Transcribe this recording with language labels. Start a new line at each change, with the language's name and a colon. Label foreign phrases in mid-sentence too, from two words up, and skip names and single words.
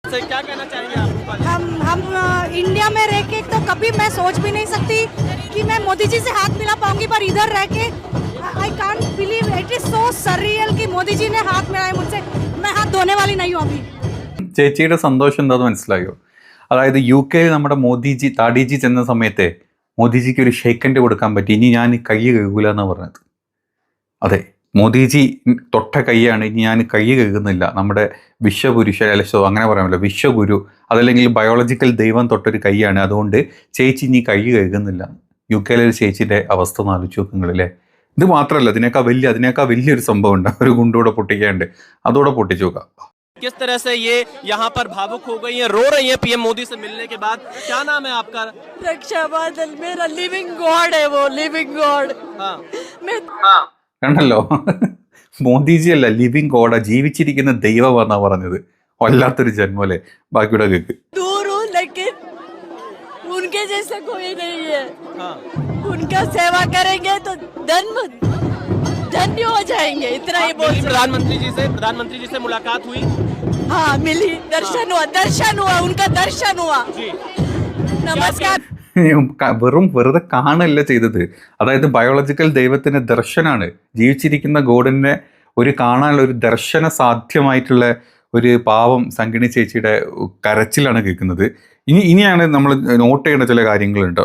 Hindi: से, क्या कहना चाहेंगे आप? हम इंडिया में रह के तो कभी मैं सोच भी नहीं सकती कि मैं मोदी जी से हाथ मिला पाऊंगी, पर इधर रह के
English: I can't believe, it is so surreal
Hindi: कि मोदी जी ने हाथ मिलाया मुझसे. मैं हाथ धोने वाली नहीं हूँ अभी.
Malayalam: ചേച്ചിയുടെ സന്തോഷം എന്താണെന്ന് മനസ്സിലായോ? അതായത് യു കെയിൽ നമ്മുടെ മോദിജി താടിജി ചെന്ന സമയത്തെ മോദിജിക്ക് ഒരു ഷെയ്ക്കൻഡ് കൊടുക്കാൻ പറ്റി. ഇനി ഞാൻ കൈ കഴുകൂല എന്നാണ് പറഞ്ഞത്. അതെ, മോദിജി തൊട്ട കൈയാണ്, ഇനി ഞാൻ കൈ കഴുകുന്നില്ല. നമ്മുടെ വിശ്വപുരുഷൻ അലശോ അങ്ങനെ പറയാമല്ലോ, വിശ്വഗുരു അതല്ലെങ്കിൽ ബയോളജിക്കൽ ദൈവം തൊട്ടൊരു കൈയാണ്, അതുകൊണ്ട് ചേച്ചി ഇനി കൈ കഴുകുന്നില്ല. യു കെയിലെ ഒരു ചേച്ചിൻ്റെ അവസ്ഥ ഒന്ന് ആലോചിച്ച് നോക്കുങ്ങളില്ലേ. ഇത് മാത്രമല്ല, അതിനേക്കാൾ വലിയൊരു സംഭവം ഉണ്ട്. ഒരു ഗുണ്ടൂടെ പൊട്ടിക്കാണ്ട്, അതോടെ പൊട്ടിച്ചു നോക്കാം.
Hindi: किस तरह से ये यहाँ पर भावुक हो गई हैं, रो रही हैं पीएम मोदी से मिलने के बाद. क्या नाम है आपका? रक्षा बादल, मेरा
English: living god
Hindi: है वो,
English: living god.
Hindi: हाँ.
Malayalam: കണ്ടല്ലോ, മോദിജി അല്ല
English: living god,
Malayalam: ജീവിച്ചിരിക്കുന്ന ദൈവമാണെന്നാ പറഞ്ഞത്. വല്ലാത്തൊരു ജന്മല്ലേ. ബാക്കിയുടെ കേക്ക്.
Hindi: दूर हूँ लेकिन उनके जैसे कोई नहीं है. हाँ. उनका सेवा करेंगे तो धन्य हो जाएंगे, इतना ही बोल. प्रधानमंत्री जी से मुलाकात हुई? हाँ मिली, दर्शन हुआ, उनका दर्शन हुआ. जी. नमस्कार.
Malayalam: വെറുതെ കാണല്ല ചെയ്തത്. അതായത് ബയോളജിക്കൽ ദൈവത്തിന്റെ ദർശനാണ്, ജീവിച്ചിരിക്കുന്ന ഗോഡിനെ ഒരു കാണാനുള്ള ഒരു ദർശന സാധ്യമായിട്ടുള്ള ഒരു പാവം സംഗിണി ചേച്ചിയുടെ കരച്ചിലാണ് കേൾക്കുന്നത്. ഇനിയാണ് നമ്മൾ നോട്ട് ചെയ്യേണ്ട ചില കാര്യങ്ങളുണ്ട്.